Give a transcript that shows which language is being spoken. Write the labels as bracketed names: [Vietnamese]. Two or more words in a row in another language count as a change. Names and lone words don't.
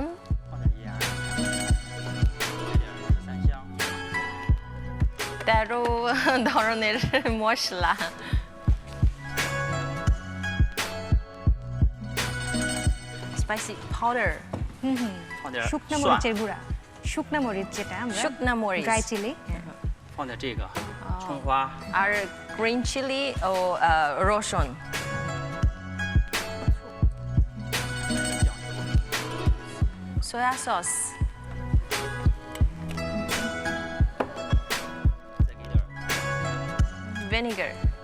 [Chinese] 放点盐，来点十三香， [Bangla] 13 ধরনের মশলা [English] spicy powder [Chinese] 放点 [Bangla] শুকনো [Chinese] 蒜， [Bangla] মরিচের গুঁড়া শুকনো মরিচ যেটা আমরা শুকনা মরিচ [English] dry chili [Chinese] 放点这个葱花， [Bangla] আর [English] green chili [Bangla] ও রসুন [English] soy sauce [Chinese] 再给点 [Bangla] ভিনেগার